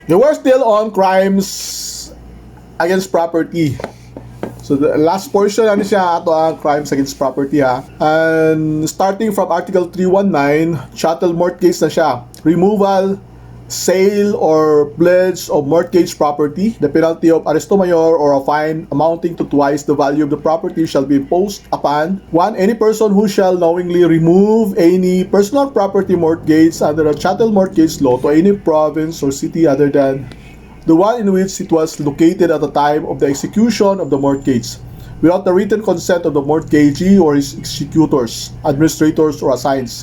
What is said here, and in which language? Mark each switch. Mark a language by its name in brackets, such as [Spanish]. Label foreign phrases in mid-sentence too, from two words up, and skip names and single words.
[English] We're still on crimes against property. So the last portion [Cebuano] ano siya ato ang [English] crimes against property ha. And starting from Article 319, chattel mortgage [Cebuano] na siya. [English] Removal, sale or pledge of mortgage property. The penalty of [Spanish] arresto mayor [English] or a fine amounting to twice the value of the property shall be imposed upon 1. Any person who shall knowingly remove any personal property mortgage under a chattel mortgage law to any province or city other than the one in which it was located at the time of the execution of the mortgage, without the written consent of the mortgagee or his executors, administrators, or assigns.